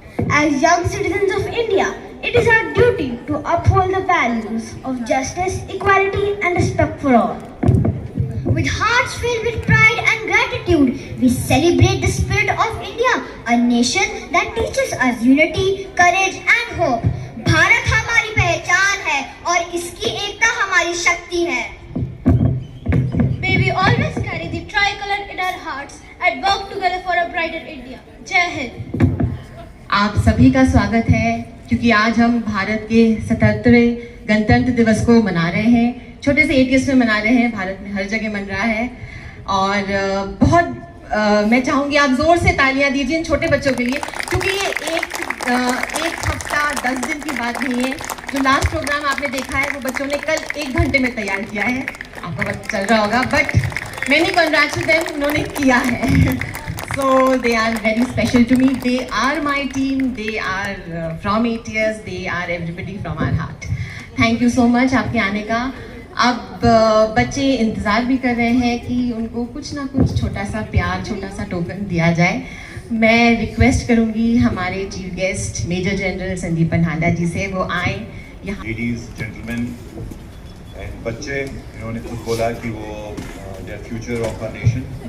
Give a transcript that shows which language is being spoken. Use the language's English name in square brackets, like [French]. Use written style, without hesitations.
[English] As young citizens of India, it is our duty to uphold the values of justice, equality, and respect for all. With hearts filled with pride and gratitude, we celebrate the spirit of India, a nation that teaches us unity, courage and hope. [Hindi] Bharat हमारी पहचान है और इसकी एकता हमारी शक्ति है. [English] May we always carry the tricolor in our hearts and work together for a brighter India. [Hindi] Jai Hind. आप सभी का स्वागत है क्योंकि आज हम भारत के 77वें गणतंत्र दिवस को मना रहे हैं. छोटे से ATS में मना रहे हैं, भारत में हर जगह मन रहा है. और बहुत मैं चाहूँगी आप जोर से तालियां दीजिए इन छोटे बच्चों के लिए, क्योंकि ये एक हफ्ता 10 दिन की बात नहीं है. जो लास्ट प्रोग्राम आपने देखा है वो बच्चों ने कल 1 घंटे में तैयार किया है. आपको पता चल रहा होगा, [English] but [Hindi] मैंने [English] congratulate them, [Hindi] उन्होंने किया है. [English] So they are very special to me. They are my team. They are from ATS. They are everybody from our heart. Thank you so much [Hindi] आपके आने का. अब बच्चे इंतज़ार भी कर रहे हैं कि उनको कुछ ना कुछ छोटा सा प्यार, छोटा सा टोकन दिया जाए. मैं रिक्वेस्ट करूंगी हमारे chief guest major general Sandeep पनहांडा जी से, वो आए यहाँ. [English] ladies, gentleman and [Hindi] बच्चे, इन्होंने खुद बोला कि वो [English] They are future of our nation.